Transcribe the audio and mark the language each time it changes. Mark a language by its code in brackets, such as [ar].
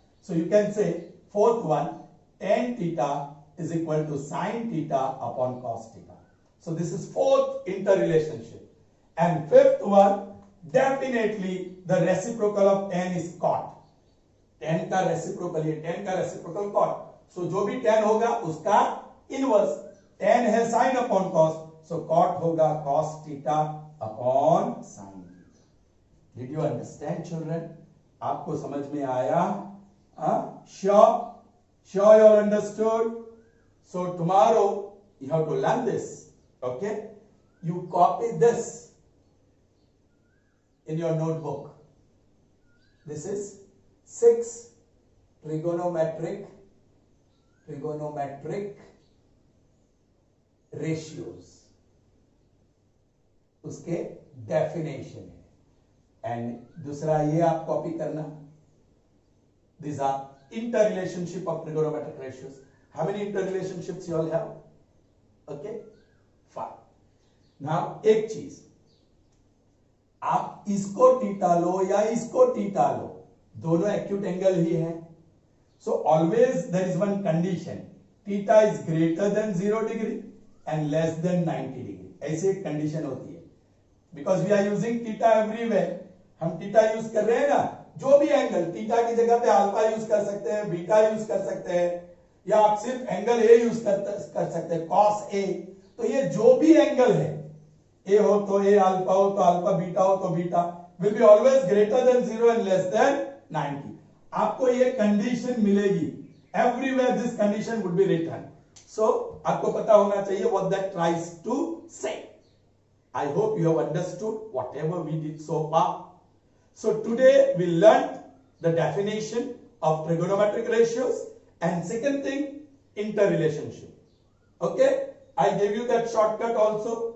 [en] So you can say fourth one, tan theta is equal to sin theta upon cos theta. So this is fourth interrelationship. And fifth one, definitely the reciprocal of tan is cot. [hi] tan का reciprocal ये tan का reciprocal cot. So जो भी tan होगा उसका inverse. tan है sin upon cos, so cot होगा cos theta upon sin theta. [en] Did you understand, children? [hi] आपको समझ में आया? [en] Sure you all understood. So tomorrow you have to learn this. Okay? You copy this in your notebook. This is 6 trigonometric ratios. [hi] उसके definition है। And दूसरा ये आप copy करना, [en] these are interrelationship of trigonometric ratios. How many interrelationships you all have? Okay, fine. [hi] Now एक चीज, आप इसको थीटा लो या इसको थीटा लो, दोनों एक्यूट एंगल ही है। [en] so always there is one condition, theta is greater than 0 degree and less than 90 degree, [hi] ऐसी एक कंडीशन होती है। [en] because we are using theta everywhere, [hi] हम थीटा यूज कर रहे हैं ना, जो भी एंगल, थीटा की जगह पे अल्फा यूज कर सकते हैं, बीटा यूज कर सकते हैं, या आप सिर्फ एंगल ए यूज कर सकते हैं, कॉस ए। तो ये जो भी एंगल है, ए हो तो ए, अल्फा हो तो अल्फा, बीटा हो तो beta, [en] Will be always greater than 0 and less than 90। [hi] आपको ये कंडीशन मिलेगी everywhere, [en] This condition would be written. [hi] सो आपको पता होना चाहिए [en] What that tries to say. I hope you have understood whatever we did so far. So today we learned the definition of trigonometric ratios and second thing, interrelationship. Okay, I gave you that shortcut also.